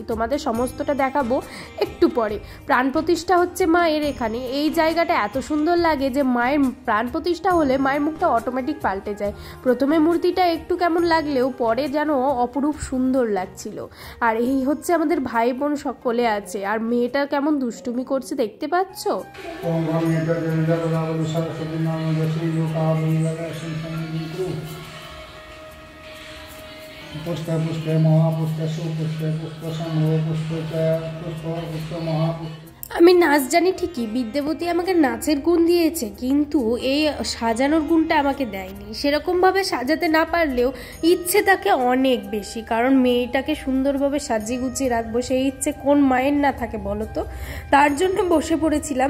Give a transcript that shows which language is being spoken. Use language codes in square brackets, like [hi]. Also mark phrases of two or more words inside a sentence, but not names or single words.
[bn] তোমাদের সমস্তটা দেখাবো একটু পরে। প্রাণ প্রতিষ্ঠা হচ্ছে মায়ের এখানে। এই জায়গাটা এত সুন্দর লাগে যে মায়ের প্রাণ প্রতিষ্ঠা হলে মায়ের মুখটা অটোমেটিক পাল্টে যায়। প্রথমে মূর্তিটা একটু কেমন লাগলেও পরে যেন অপরূপ সুন্দর লাগছিল। আর এই হচ্ছে আমাদের ভাই বোন সকলে আছে। আর মেয়েটা কেমন দুষ্টুমি করছে দেখতে পাচ্ছ। [sa] पुष्पे पुष्पे महापुष्पे सुपुष्पे पुष्प संभव पुष्प पुष्प पुष्प महापुष्प। [bn] আমি নাচ জানি ঠিকই, বিদ্যাপতি আমাকে নাচের গুণ দিয়েছে, কিন্তু এই সাজানোর গুণটা আমাকে দেয়নি। সেরকমভাবে সাজাতে না পারলেও ইচ্ছে তাকে অনেক বেশি, কারণ মেয়েটাকে সুন্দরভাবে সাজিয়ে গুছিয়ে রাখবো সেই ইচ্ছে কোন মায়ের না থাকে বলো তো। তার জন্য বসে পড়েছিলাম।